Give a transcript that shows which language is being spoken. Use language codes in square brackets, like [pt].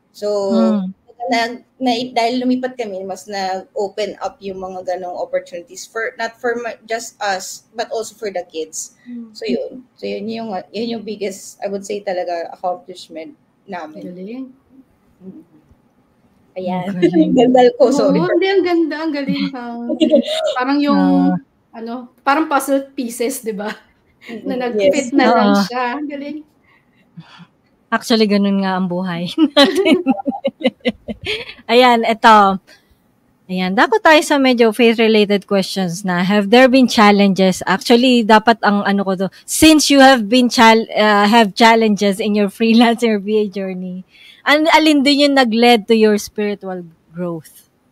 [tl] So, dahil lumipat kami, mas na-open up yung mga ganong opportunities [en] not for just us, but also for the kids. So yun yung biggest, I would say talaga, accomplishment namin. [tl] Galing. Ayan. Gandal ko, sorry. Oo, hindi, ang ganda, ang galing. Parang yung, parang puzzle pieces, di ba? Na nag-fit na lang siya. Ang galing. Actually, ganun nga ang buhay natin. Ayan, ito. Ayan, dako tayo sa medyo faith-related questions na. [en] Have there been challenges? Actually, [tl] dapat ang ano ko to, [en] since you have been have challenges in your freelance or VA journey, alin din yung nag-led to your spiritual growth?